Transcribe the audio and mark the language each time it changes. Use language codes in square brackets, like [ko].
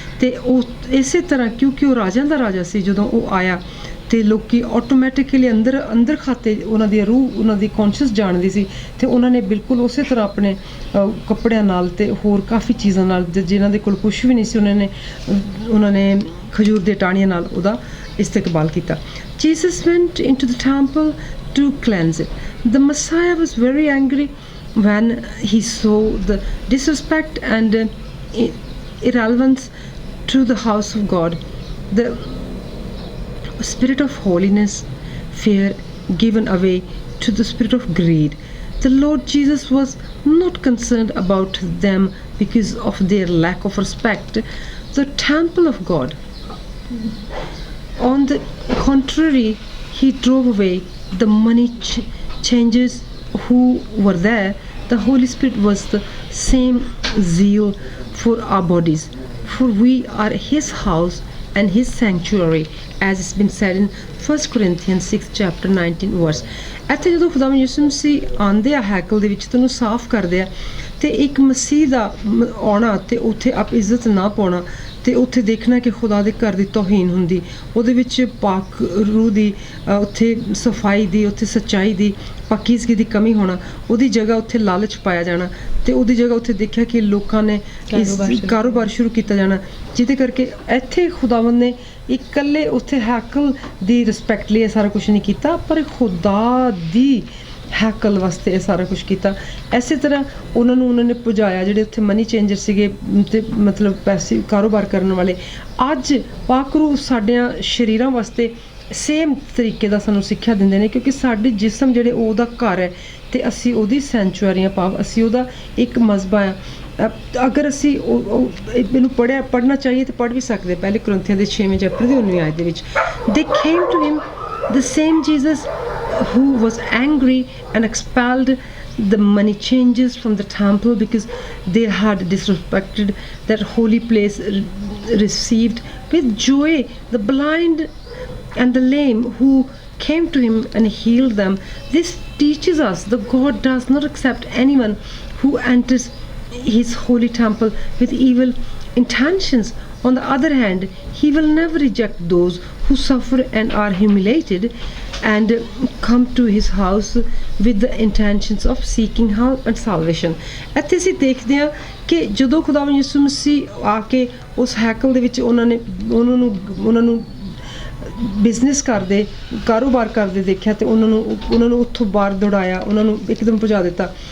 [pa] ਤੇ ਉਹ ਇਸੇ ਤਰ੍ਹਾਂ ਕਿਉਂਕਿ ਉਹ ਰਾਜਿਆਂ ਦਾ ਰਾਜਾ ਸੀ, ਜਦੋਂ ਉਹ ਆਇਆ ਤੇ ਲੋਕੀ ਆਟੋਮੈਟਿਕਲੀ ਅੰਦਰ ਖਾਤੇ ਉਹਨਾਂ ਦੀ ਰੂਹ ਉਹਨਾਂ ਦੀ ਕੌਨਸ਼ੀਅਸ ਜਾਣਦੀ ਸੀ ਤੇ ਉਹਨਾਂ ਨੇ ਬਿਲਕੁਲ ਉਸੇ ਤਰ੍ਹਾਂ ਆਪਣੇ ਕੱਪੜਿਆਂ ਨਾਲ ਤੇ ਹੋਰ ਕਾਫੀ ਚੀਜ਼ਾਂ ਨਾਲ ਜਿਨ੍ਹਾਂ ਦੇ ਕੋਲ ਕੁਛ ਵੀ ਨਹੀਂ ਸੀ ਉਹਨਾਂ ਨੇ ਖਜੂਰ ਦੇ ਟਾਹਣੀਆਂ ਨਾਲ ਉਹਦਾ ਇਸਤਕਬਾਲ ਕੀਤਾ। [en] Jesus went into the temple to cleanse it. The Messiah was very angry when he saw the disrespect and irrelevance to the house of God. The spirit of holiness, fear given away to the spirit of greed. The Lord Jesus was not concerned about them because of their lack of respect the temple of God. On the contrary, he drove away the money changers who were there. The Holy Spirit was the same zeal for our bodies, for we are his house and his sanctuary, as it's been said in 1 Corinthians 6 chapter 19 verse. [pa] ਇੱਥੇ ਜਦੋਂ ਖੁਦਾਵੰਦ ਯਿਸੂ ਮਸੀਹ ਆਉਂਦੇ ਆ ਹੈਕਲ ਦੇ ਵਿੱਚ ਤੇ ਉਹਨੂੰ ਸਾਫ਼ ਕਰਦੇ ਆ ਤੇ ਇੱਕ ਮਸੀਹ ਦਾ ਆਉਣਾ ਤੇ ਉੱਥੇ ਆਪ ਇੱਜ਼ਤ ਨਾ ਪਾਉਣਾ ਤੇ ਉੱਥੇ ਦੇਖਣਾ ਕਿ ਖੁਦਾ ਦੇ ਘਰ ਦੀ ਤੋਹੀਨ ਹੁੰਦੀ, ਉਹਦੇ ਵਿੱਚ ਪਾਕ ਰੂਹ ਦੀ ਉੱਥੇ ਸਫਾਈ ਦੀ, ਉੱਥੇ ਸੱਚਾਈ ਦੀ, ਪਾਕੀਜ਼ਗੀ ਦੀ ਕਮੀ ਹੋਣਾ, ਉਹਦੀ ਜਗ੍ਹਾ ਉੱਥੇ ਲਾਲਚ ਪਾਇਆ ਜਾਣਾ ਤੇ ਉਹਦੀ ਜਗ੍ਹਾ ਉੱਥੇ ਦੇਖਿਆ ਕਿ ਲੋਕਾਂ ਨੇ ਕਾਰੋਬਾਰ ਸ਼ੁਰੂ ਕੀਤਾ ਜਾਣਾ, ਜਿਹਦੇ ਕਰਕੇ ਇੱਥੇ ਖੁਦਾਵੰਦ ਨੇ ਇਕੱਲੇ ਉੱਥੇ ਹੈਕਲ ਦੀ ਰਿਸਪੈਕਟ ਲਈ ਇਹ ਸਾਰਾ ਕੁਛ ਨਹੀਂ ਕੀਤਾ, ਪਰ ਖੁਦਾ ਦੀ ਹੈਕਲ ਵਾਸਤੇ ਇਹ ਸਾਰਾ ਕੁਛ ਕੀਤਾ। ਇਸੇ ਤਰ੍ਹਾਂ ਉਹਨਾਂ ਨੇ ਪੁਜਾਇਆ ਜਿਹੜੇ ਉੱਥੇ ਮਨੀ ਚੇਂਜਰ ਸੀਗੇ ਤੇ ਮਤਲਬ ਪੈਸੇ ਕਾਰੋਬਾਰ ਕਰਨ ਵਾਲੇ। ਅੱਜ ਪਾਕਰੂ ਸਾਡਿਆਂ ਸਰੀਰਾਂ ਵਾਸਤੇ ਸੇਮ ਤਰੀਕੇ ਦਾ ਸਾਨੂੰ ਸਿੱਖਿਆ ਦਿੰਦੇ ਨੇ, ਕਿਉਂਕਿ ਸਾਡੇ ਜਿਸਮ ਜਿਹੜੇ ਉਹਦਾ ਘਰ ਹੈ ਤੇ ਅਸੀਂ ਉਹਦੀ ਸੈਂਚੁਆਰੀਆਂ ਭਾਵ ਅਸੀਂ ਉਹਦਾ ਇੱਕ ਮਜ਼ਬਾ ਆ। ਅਗਰ ਅਸੀਂ ਇਹਨੂੰ ਪੜ੍ਹਨਾ ਚਾਹੀਏ ਤਾਂ ਪੜ੍ਹ ਵੀ ਸਕਦੇ। ਪਹਿਲੇ ਕੁਰਿੰਥੀਆਂ ਦੇ 6ਵੇਂ ਚੈਪਟਰ ਦੀ 19ਵੀਂ ਆਇਤ ਦੇ ਵਿੱਚ [en] they came to him, the same Jesus who was angry and expelled the money changers from the temple because they had disrespected that holy place, received with joy the blind and the lame who came to him and healed them. This teaches us that God does not accept anyone who enters his holy temple with evil intentions. On the other hand, he will never reject those who suffer and are humiliated and come to his house with the intentions of seeking help and salvation. [pa] ਇੱਥੇ ਅਸੀਂ ਦੇਖਦੇ ਹਾਂ ਕਿ ਜਦੋਂ ਖੁਦਾਵੰਦ ਯਿਸੂ ਮਸੀਹ ਆ ਕੇ ਉਸ ਹੈਕਲ ਦੇ ਵਿੱਚ ਉਹਨਾਂ ਨੂੰ ਬਿਜ਼ਨਸ ਕਰਦੇ ਕਾਰੋਬਾਰ ਕਰਦੇ ਦੇਖਿਆ ਤੇ ਉਹਨਾਂ ਨੂੰ ਉੱਥੋਂ ਬਾਹਰ ਦੌੜਾਇਆ, ਉਹਨਾਂ ਨੂੰ ਇੱਕਦਮ ਭਜਾ ਦਿੱਤਾ।